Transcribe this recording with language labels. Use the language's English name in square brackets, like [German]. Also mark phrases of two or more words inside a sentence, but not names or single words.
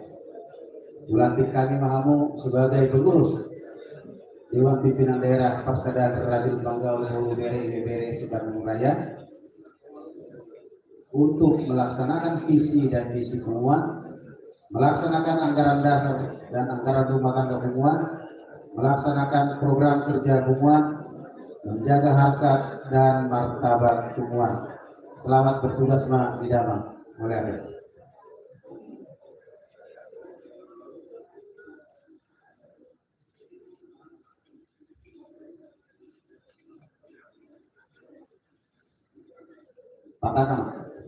[Indonesian] Dilantik kami mahamu sebagai pengurus Dewan Pimpinan Daerah Persadaran Raja Lumbang Gaul Boru Bere Ibebere se-Bandung Raya untuk melaksanakan visi dan misi Bunguan, melaksanakan anggaran dasar dan anggaran rumah tangga Bunguan, melaksanakan program kerja Bunguan, menjaga harkat dan martabat Bunguan. Selamat bertugas ma di Damang. Mulai. Patahkan.